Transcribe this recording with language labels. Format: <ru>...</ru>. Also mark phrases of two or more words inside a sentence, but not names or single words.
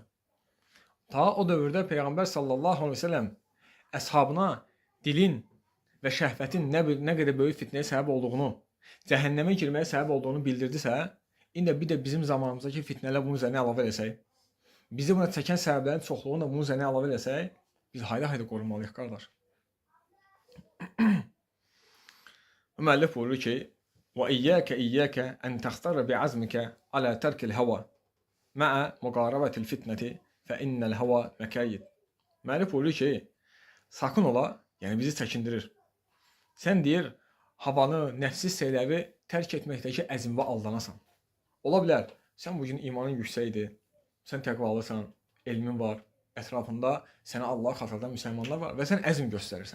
<az>Ta o dövrdə Peyğəmbər</az> <ar>صلى الله عليه وسلم</ar> <az>əshabına dilin və şəhvətin nə qədər böyük fitnəyə səbəb olduğunu, cəhənnəmə girməyə səbəb olduğunu bildirdisə, indi bir də bizim zamanımızdakı fitnələr bunun üzərinə əlavə eləsək, bizi buna çəkən səbəblərin çoxluğunu da bunun üzərinə əlavə eləsək, biz hayda qorunmalıyıq, qardaş. Müəllif buyurur ki,</az> <ar>وَإِيَّاكَ أَنْ تَخْتَرَ بِعَزْمِكَ عَلَى تَرْكِ الْهَوَى مَعَ مُقَارَبَةِ الْفِتْنَةِ فَإِنَّ الْهَوَى مَكَيِّدٌ.</ar> <az>Müəllif buyurur ki, sakın ola, yəni bizi çəkindirir. Sən deyir, havanı, nəfsi şeyləri tərk etməkdəki əzmə aldanasan. Ola bilər, sən bugün imanın yüksəkdir, sən təqvalısan, elmin var, ətrafında sənə Allah xatırladan müsəlmanlar var və sən əzm göstərirsən.</az>